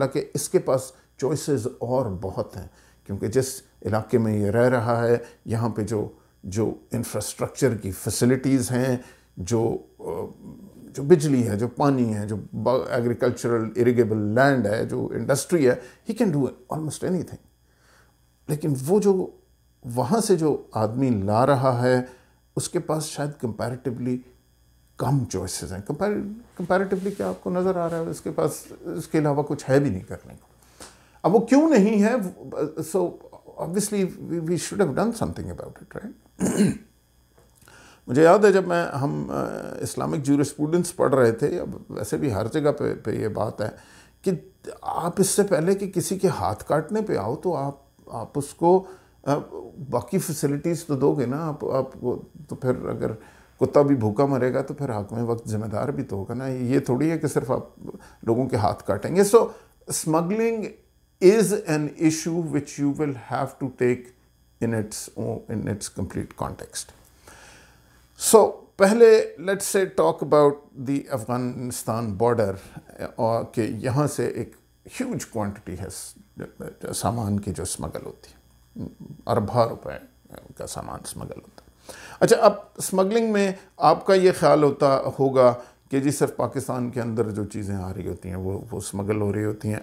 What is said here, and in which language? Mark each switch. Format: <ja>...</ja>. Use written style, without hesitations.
<ur>حالانکہ اس کے پاس چوائسز اور بہت ہیں, کیونکہ جس علاقے میں یہ رہ رہا ہے یہاں پہ جو انفراسٹرکچر کی فیسلٹیز ہیں, جو بجلی ہے, جو پانی ہے, جو ایگریکلچرل اریگیبل لینڈ ہے, جو انڈسٹری ہے,</ur> <en>He can do almost anything.</en> <ur>لیکن وہ جو وہاں سے جو آدمی لا رہا ہے اس کے پاس شاید کمپیریٹیولی کم چوائسیز ہیں. کمپیریٹیولی کیا آپ کو نظر آ رہا ہے اس کے پاس اس کے علاوہ کچھ ہے بھی نہیں کرنے کو. اب وہ کیوں نہیں ہے,</ur> <en>So obviously we should have done something about it, right?</en> <ur>مجھے یاد ہے جب ہم اسلامک جورسپروڈنس پڑھ رہے تھے, اب ویسے بھی ہر جگہ پہ یہ بات ہے کہ آپ اس سے پہلے کہ کسی کے ہاتھ کاٹنے پہ آؤ تو آپ اس کو باقی فیسلٹیز تو دو گے نا. آپ تو پھر اگر کتا بھی بھوکا مرے گا تو پھر حاکم وقت ذمہ دار بھی تو ہوگا نا. یہ تھوڑی ہے کہ صرف آپ لوگوں کے ہاتھ کاٹیں گے.</ur> <en>So smuggling is an issue which you will have to take in its complete context.</en> <ur>So پہلے</ur> <en>let's say talk about the Afghanistan border,</en> <ur>اور کہ یہاں سے ایک</ur> <en>huge quantity</en> <ur>ہے سامان کی جو اسمگل ہوتی ہے, اربوں روپے کا سامان اسمگل ہوتا ہے. اچھا اب اسمگلنگ میں آپ کا یہ خیال ہوگا کہ جی صرف پاکستان کے اندر جو چیزیں آ رہی ہوتی ہیں وہ اسمگل ہو رہی ہوتی ہیں.</ur>